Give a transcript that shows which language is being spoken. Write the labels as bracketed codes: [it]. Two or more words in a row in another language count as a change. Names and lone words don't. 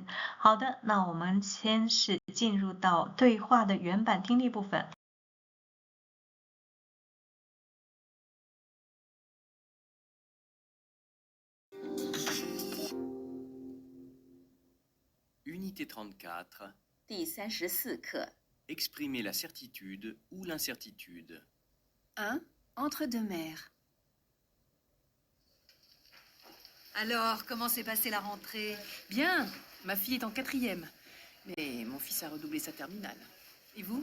[zh] 好的，那我们先是进入到对话的原版听力部分。 [fr] Unité 34. [zh] 第34课 [fr] Exprimer la certitude ou l'incertitude. 1. Entre deux mers. Alors, comment s'est passée la rentrée? Bien, ma fille est en 4e, mais mon fils a redoublé sa terminale. Et vous?